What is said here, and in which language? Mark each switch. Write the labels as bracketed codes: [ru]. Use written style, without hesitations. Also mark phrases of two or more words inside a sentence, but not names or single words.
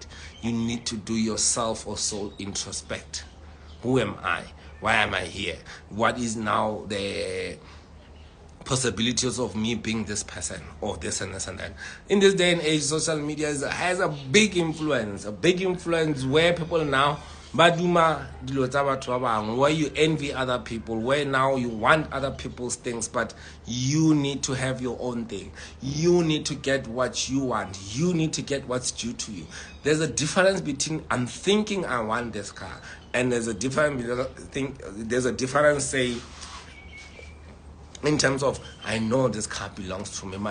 [en] You need to do yourself or soul introspect. Who am I? Why am I here? What is now the possibilities of me being this person, or this and this and that? In this day and age, social media has a big influence where people now [tn] baduma dilo tsa batho ba bangwe, [en] where you envy other people, where now you want other people's things, but you need to have your own thing. You need to get what you want. You need to get what's due to you. There's a difference between I'm thinking I want this car, and there's a difference, say, in terms of I know this car belongs to me.